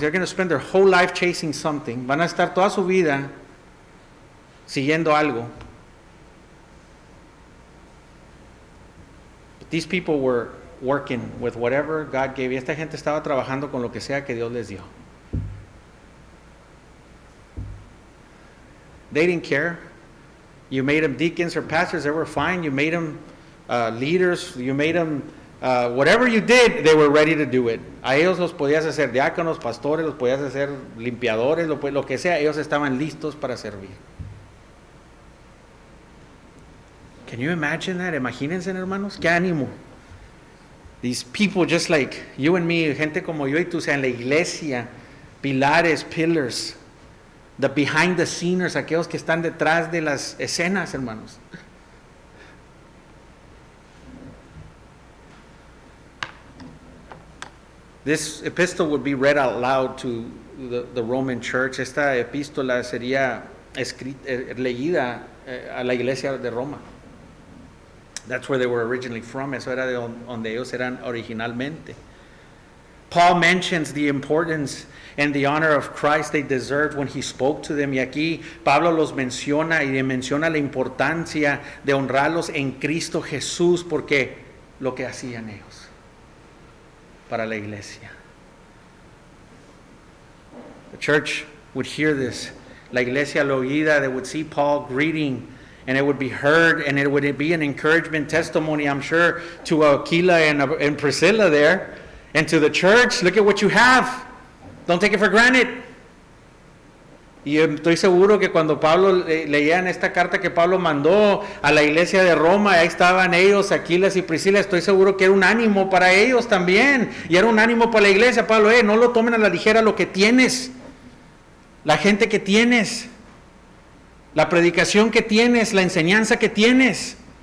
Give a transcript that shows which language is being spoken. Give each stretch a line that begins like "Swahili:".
English: They're going to spend their whole life chasing something.
Spanish: Van a estar toda su vida siguiendo algo.
English: But these people were working with whatever God gave.
Spanish: Y esta gente estaba trabajando con lo que sea que Dios les dio.
English: They didn't care. You made them deacons or pastors, they were fine. You made them leaders. You made them whatever you did, they were ready to do it.
Spanish: A ellos los podías hacer diáconos, pastores, los podías hacer limpiadores, lo que sea, ellos estaban listos para servir.
English: Can you imagine that?
Spanish: Imagínense, hermanos, qué ánimo.
English: These people just like you and me,
Spanish: gente como yo y tú, sea en la iglesia, pilares,
English: pillars, the behind the scenes,
Spanish: aquellos que están detrás de las escenas, hermanos.
English: This epistle would be read out loud to the Roman church.
Spanish: Esta epístola sería leída a la iglesia de Roma.
English: That's where they were originally from.
Spanish: Eso era de donde ellos eran originalmente.
English: Paul mentions the importance and the honor of Christ they deserved when he spoke to them.
Spanish: Y aquí Pablo los menciona y menciona la importancia de honrarlos en Cristo Jesús porque lo que hacían ellos para la iglesia.
English: The church would hear this.
Spanish: La iglesia lo oída,
English: they would see Paul greeting, and it would be heard, and it would be an encouragement testimony, I'm sure, to Aquila and Priscilla there, and to the church. Look at what you have. Don't take it for granted.
Spanish: Y estoy seguro que cuando Pablo leían esta carta que Pablo mandó a la iglesia de Roma, ahí estaban ellos, Aquilas y Priscila, estoy seguro que era un ánimo para ellos también, y era un ánimo para la iglesia. Pablo, no lo tomen a la ligera lo que tienes, la gente que tienes, la predicación que tienes, la enseñanza que tienes.